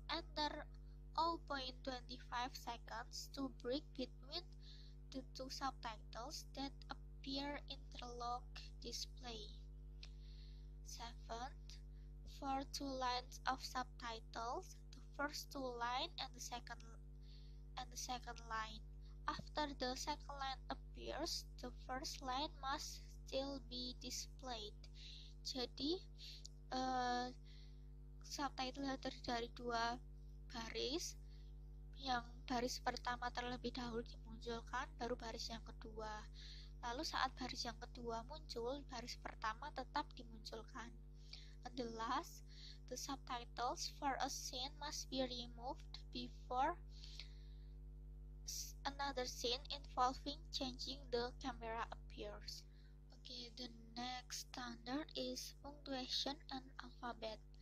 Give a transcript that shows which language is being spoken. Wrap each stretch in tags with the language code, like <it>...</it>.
<en>Enter 0.25 seconds to break between the 2 subtitles that appear interlocked display. 7. For 2 lines of subtitles, the first 2 lines and the second line. After the second line appears, the first line must still be displayed.</en> <id>Jadi subtitle terdiri dari 2 baris. Yang baris pertama terlebih dahulu dimunculkan, baru baris yang kedua. Lalu saat baris yang kedua muncul, baris pertama tetap dimunculkan.</id> <en>And the last, the subtitles for a scene must be removed before another scene involving changing the camera appears. Okay, the next standard is punctuation and alphabet.</en>